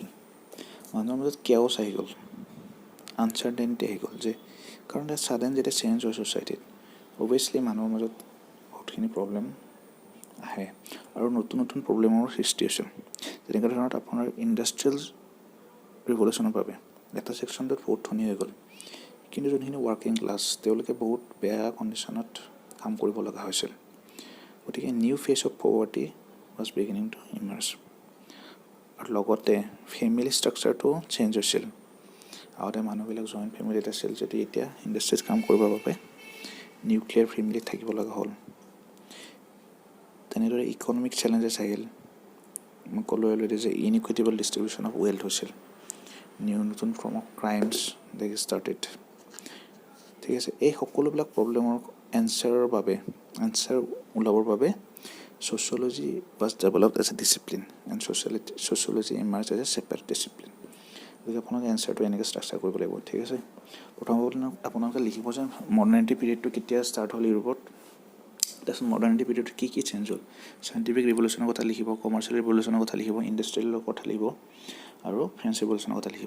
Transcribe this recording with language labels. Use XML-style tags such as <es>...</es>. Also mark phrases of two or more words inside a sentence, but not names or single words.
<as>মানুহৰ মাজত কেঅছ আহি গ'ল, আনচাৰ্টেনিটি আহি গ'ল, যে কাৰণ ছাডেন যেতিয়া চেঞ্জ হয় ছ'চাইটিত, অভিয়াছলি মানুহৰ মাজত বহুতখিনি প্ৰব্লেম আহে আৰু নতুন নতুন প্ৰব্লেমৰ সৃষ্টি হৈছিল। যেনেকুৱা ধৰণত আপোনাৰ</as> <en>industrial revolution</en> <as>বাবে এটা ছেকশ্যনটোত বহুত ধনী হৈ গ'ল, কিন্তু যোনখিনি</as> <en>working class</en> <as>তেওঁলোকে বহুত বেয়া কণ্ডিশ্যনত কাম কৰিব লগা হৈছিল।</as> <en>গতিকে new phase of poverty was beginning to emerge.</en> <as>আৰু লগতে</as> <en>family structure change</en> <as>হৈছিল। আগতে মানুহবিলাক</as> <en>joint family</en> <as>আছিল, যদি এতিয়া ইণ্ডাষ্ট্ৰীত কাম কৰিবৰ বাবে</as> <en>nuclear family</en> <as>থাকিব লগা হ'ল। তেনেদৰে</as> <en>economic challenges</en> <as>আহিল। মই ক'লোৱে অলৰেডি যে</as> <en>inequitable distribution of wealth</en> <as>হৈছিল।</as> <en>নতুন form of crimes they started.</en> <as>ঠিক আছে, এই সকলোবিলাক প্ৰব্লেমৰ এনচাৰ ওলাবৰ বাবে</as> <en>sociology was developed as a discipline and sociology emerged as a separate discipline.</en> <as>গতিকে আপোনালোকে এনচাৰটো এনেকৈ ষ্ট্ৰাকচাৰ কৰিব লাগিব। ঠিক আছে, প্ৰথমতে আপোনালোকে লিখিব যে</as> <en>modernity period</en> <as>কেতিয়া ষ্টাৰ্ট হ'ল ইউৰোপত, তাৰপিছত</as> <en>modernity period</en> <as>কি কি চেঞ্জ হ'ল,</as> <en>scientific revolution</en> <as>কথা লিখিব,</as> <en>commercial revolution</en> <as>কথা লিখিব, ইণ্ডাষ্ট্ৰিয়েলৰ কথা লিখিব আৰু</as> <en>French revolution</en> <as>কথা লিখিব।</as>